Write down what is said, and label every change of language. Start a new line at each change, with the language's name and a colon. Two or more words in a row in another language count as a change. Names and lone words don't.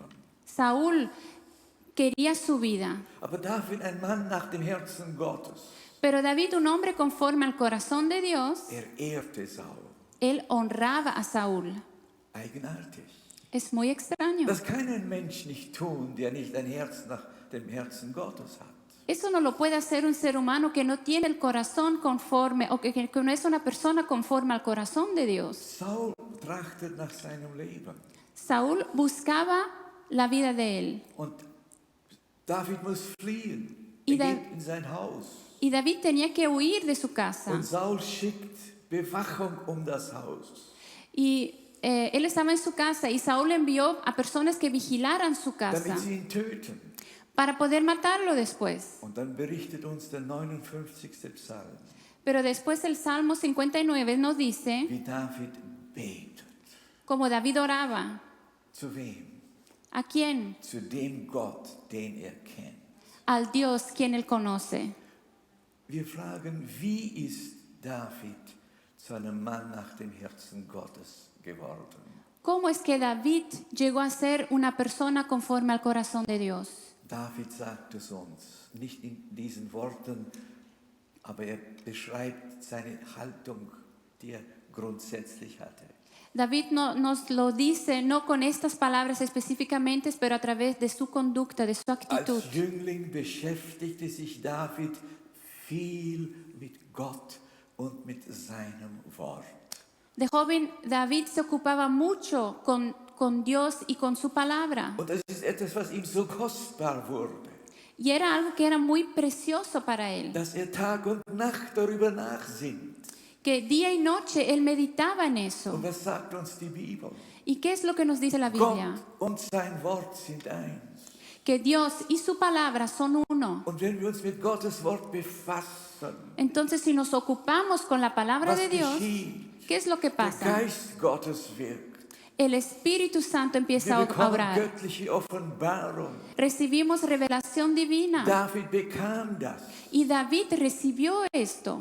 Spanish: Saúl quería su vida,
German: Aber David, ein Mann nach dem Herzen Gottes,
Spanish: pero David, un hombre conforme al corazón de Dios,
German: ehrte Saul.
Spanish: él honraba a Saúl.
German: Eigenartig.
Spanish: Es muy extraño.
German: Das kann ein Mensch nicht tun, der nicht ein Herz nach dem Herzen Gottes hat.
Spanish: Eso no lo puede hacer un ser humano que no tiene el corazón conforme o que no es una persona conforme al corazón de Dios.
German: Saul trachtet nach seinem Leben.
Spanish: Saúl buscaba la vida de él
German: Und David muss fliehen.
Spanish: Y
German: Er da- geht in sein Haus.
Spanish: y David tenía que huir de su casa.
German: Und Saul schickt Bewachung um das Haus.
Spanish: Y él estaba en su casa y Saúl envió a personas que vigilaran su casa
German: Damit sie ihn töten.
Spanish: para poder matarlo después.
German: Und dann berichtet uns der 59. Psalm,
Spanish: Pero después el Salmo 59 nos dice
German: wie David betet.
Spanish: como David oraba.
German: Zu wem?
Spanish: ¿A quién?
German: Zu dem Gott, den er kennt.
Spanish: Al Dios quien él conoce.
German: Wir fragen, wie ist David zu einem Mann nach dem Herzen Gottes geworden?
Spanish: ¿Cómo es que David llegó a ser una persona conforme al corazón de Dios?
German: David sagt es uns, nicht in diesen Worten, aber er beschreibt seine Haltung, die er grundsätzlich hatte.
Spanish: David nos lo dice no con estas palabras específicamente, pero a través de su conducta, de su actitud.
German: Als Jüngling beschäftigte sich David viel mit Gott und mit seinem Wort.
Spanish: De joven, David se ocupaba mucho con Dios y con su palabra.
German: Und das ist etwas, was ihm so kostbar wurde,
Spanish: Y era algo que era muy precioso para él.
German: dass er Tag und Nacht darüber nachsinnt.
Spanish: Que día y noche él meditaba en eso.
German: Und was sagt uns die Bibel?
Spanish: ¿Y qué es lo que nos dice la Biblia?
German: Gott und sein Wort sind eins.
Spanish: Que Dios y su palabra son uno.
German: Und wenn wir uns mit Gottes Wort befassen,
Spanish: Entonces, si nos ocupamos con la palabra
German: was
Spanish: de Dios,
German: geschieht?
Spanish: ¿qué es lo que
German: Der
Spanish: pasa?
German: Geist Gottes wirkt.
Spanish: El Espíritu Santo empieza
German: Wir
Spanish: a
German: bekommen
Spanish: obrar.
German: göttliche Offenbarung.
Spanish: Recibimos revelación divina.
German: David bekam das.
Spanish: Y David recibió esto.